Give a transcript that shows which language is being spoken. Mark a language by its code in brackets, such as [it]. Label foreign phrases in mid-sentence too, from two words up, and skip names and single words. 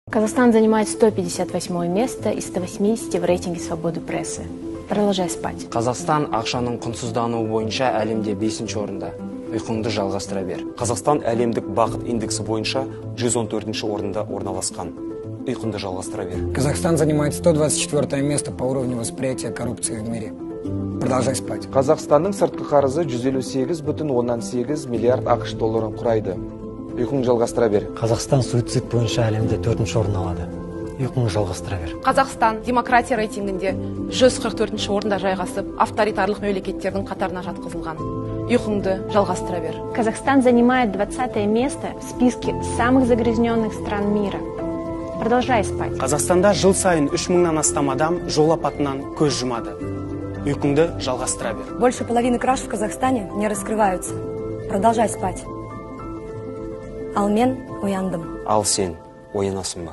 [ru] Казахстан занимает 158 место из 180 в рейтинге свободы прессы. Продолжай спать. [kk] Қазақстан ақшаның құнсыздануы бойынша әлемде 5-ші орында. Ұйқыңды жалғастыра бер. Қазақстан әлемдік бақыт индексі бойынша 114-ші орында орналасқан. Ұйқыңды жалғастыра бер. [ru] Казахстан занимает 124 место по уровню восприятия коррупции в мире. Продолжай спать. [kk] Қазақстанның сыртқы қарызы 158,8 миллиард ақш долларын құрайды. Ұйқыңды жалғастыра бер. Қазақстан суицид бойынша әлемде 4-ші орын алады. Ұйқыңды жалғастыра бер. Қазақстан демократия рейтингінде 144-ші орында жайғасып, авторитарлық мемлекеттердің қатарына жатқызылған. Ұйқыңды жалғастыра бер. [ru] Казахстан занимает 20 место в списке самых загрязненных стран мира. Продолжай спать. [kk] Қазақстанда жыл сайын 3000-нан астам адам жол апатынан көз жұмады. Ұйқыңды жалғастыра бер. [ru] Больше половины краж в Казахстане не раскрываются. Продолжай спать. [kk] Ал мен ояндым. Ал сен оянасың ба?